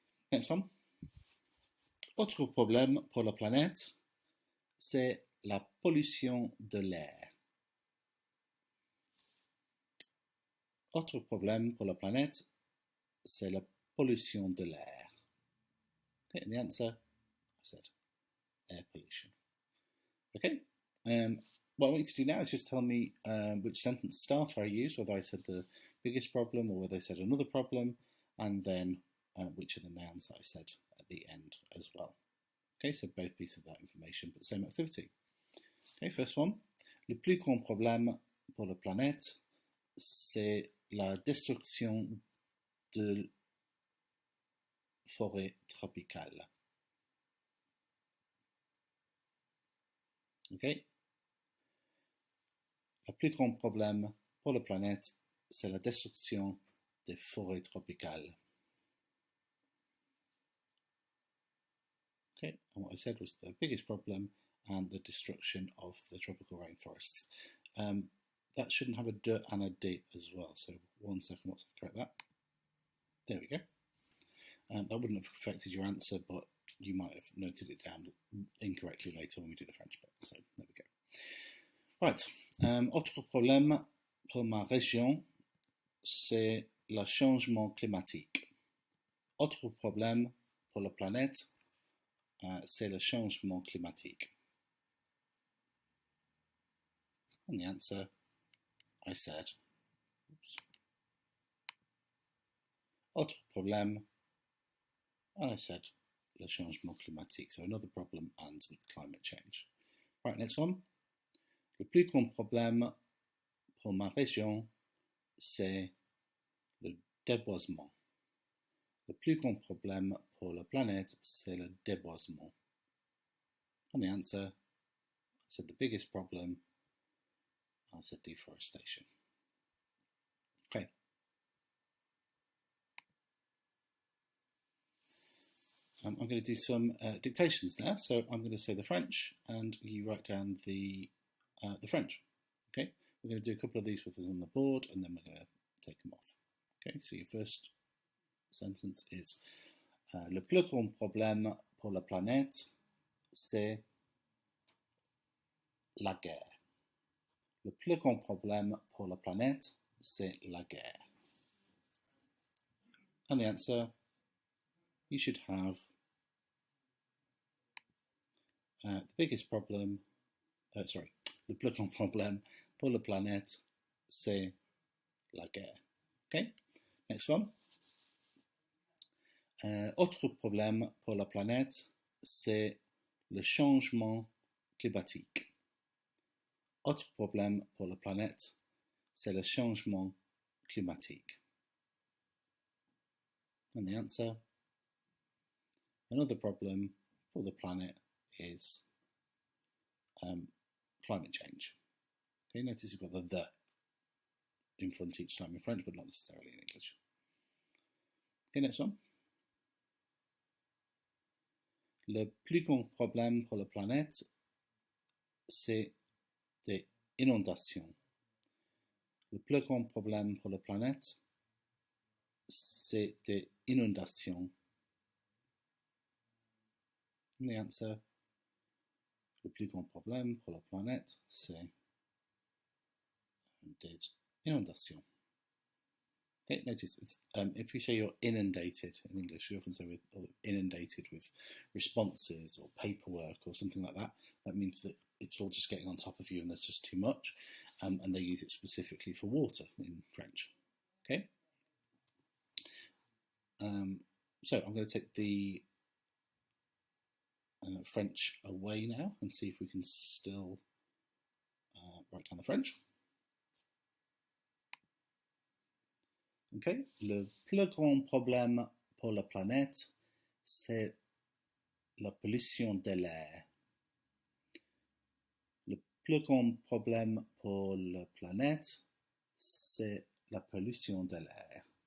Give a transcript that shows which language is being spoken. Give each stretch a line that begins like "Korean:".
French: Next one. Autre problème pour la planète, c'est la pollution de l'air. Autre problème pour la planète, c'est la pollution de l'air.
English: Okay, and the answer, I said, air pollution. Okay, what I want you to do now is just tell me which sentence starter I used, whether I said the biggest problem or whether I said another problem, and then which of the nouns that I said at the end as well. Okay, so both pieces of that information, but same activity. Okay, first one.
French: Le plus grand problème pour la planète, c'est la destruction de forêts tropicales.
English: Okay.
French: Le plus grand problème pour la planète, c'est la destruction des forêts tropicales.
English: Okay, and what I said was the biggest problem and the destruction of the tropical rainforests. That shouldn't have a d and a d as well. So 1 second, what's correct that? There we go. That wouldn't have affected your answer, but you might have noted it down incorrectly later when we do the French bit. So there we go. Right.
French: Autre problème pour ma région, c'est le changement climatique. Autre problème pour la planète, c'est le changement climatique.
English: And the answer, I said, oops.
French: Autre problème,
English: and I said,
French: le changement climatique.
English: So another problem and climate change. Right, next one.
French: Le plus grand problème pour ma région, c'est le déboisement. Le plus grand problème pour la planète, c'est le déboisement.
English: And the answer, I said the biggest problem, I said deforestation. Okay. I'm going to do some dictations now. So I'm going to say the French and you write down the French. Okay. We're going to do a couple of these with us on the board and then we're going to take them off. Okay. So your first sentence is
French: le plus grand problème pour la planète, c'est la guerre. Le plus grand problème pour la planète, c'est la guerre.
English: And the answer, you should have the biggest problem,
French: le plus grand problème pour la planète, c'est la guerre.
English: Okay, next one.
French: Autre problème pour la planète, c'est le changement climatique. Autre problème pour la planète, c'est le changement climatique.
English: And the answer, another problem for the planet is climate change. Okay, notice you've got the in front each time in French, but not necessarily in English. Okay, next one.
French: Le plus grand problème pour la planète, c'est des inondations. Le plus grand problème pour la planète, c'est des inondations.
English: And the answer,
French: le plus grand problème pour la planète, c'est des inondations.
English: Okay, notice it's, if we say you're inundated in English, we often say we're inundated with responses or paperwork or something like that. That means that it's all just getting on top of you and there's just too much. And they use it specifically for water in French. Okay. So I'm going to take the French away now and see if we can still write down the French. Okay.
French: Le plus grand problème pour la planète, c'est la pollution de l'air. Le plus grand problème pour la planète, c'est la pollution de l'air.